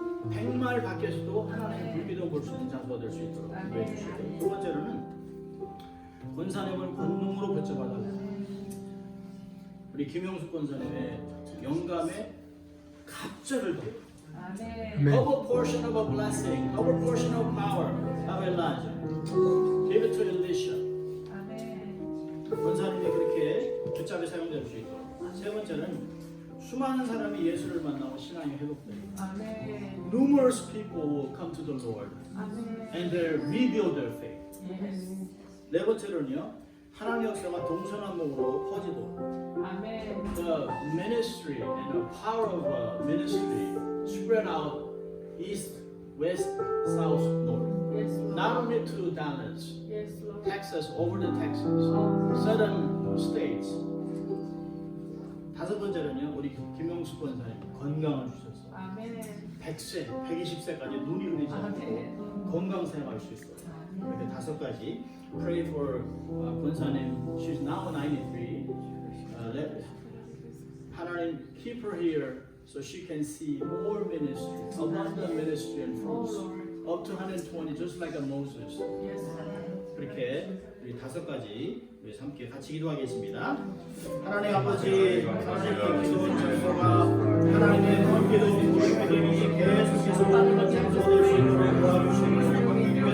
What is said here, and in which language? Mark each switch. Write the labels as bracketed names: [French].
[Korean] 100마일 밖에서도 하나님의 불기둥을 볼 수 있는 장소가 될 수 있도록 기도해 주시고, 두 번째로는 권사님을 권능으로 붙여받아서 우리 김영숙 권사님의 영감에 갑절을 더 아멘. [English] double portion of a blessing, double portion of power of Elijah. Give it to Elisha. [Korean] 권사님이 그렇게 붙잡에 사용될 수 있도록. 세 번째는 수많은 사람이 예수를 만나고 신앙이 회복되고 [English] numerous people will come to the Lord and they rebuild their faith. [Korean] 네 번째로는요, 하나님의 역사가 동서남북으로 퍼지도록 [English] the ministry and the power of ministry spread out east, west, south, north. Not only to Dallas, Texas, over the Texas, southern states. [Korean] 다섯 번째로는요, 우리 김영숙 권사님 건강을 주셔서 100세, 120세까지 눈이 흐리지 않고 건강 생활할 수 있도록. 이렇게 5가지. [English] Pray for 권사님. She's now 93. Let 하나님 keep her here so she can see more ministry, abundant ministry and fruits, up to 120, just like a Moses. [Korean] 그렇게 우리 5가지 우리 함께 같이 기도하겠습니다. 하나님 아버지, 하나님의 기도원 장소가 하나님의 기도, 우리 믿음이 계속해서 받는 장소가 될 수 있도록 도와주시옵소서.